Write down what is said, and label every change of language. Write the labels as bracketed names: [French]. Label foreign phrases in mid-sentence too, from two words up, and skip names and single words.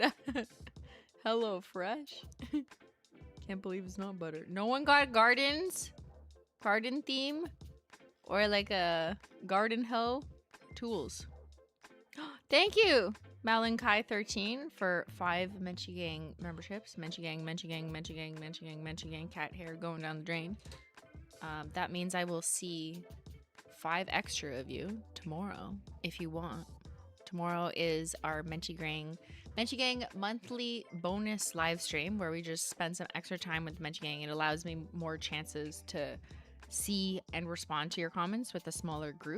[English] Hello Fresh. Can't believe it's not butter. No one got garden theme, or like a garden hoe tools. Thank you, Malankai13, for 5 Menchie Gang memberships. Menchie Gang, Menchie Gang, Menchie Gang, Menchie Gang, Menchie Gang, cat hair going down the drain. That means I will see 5 extra of you tomorrow, if you want. Tomorrow is our Menchie Gang monthly bonus live stream where we just spend some extra time with Menchie Gang. It allows me more chances to see and respond to your comments with a smaller group.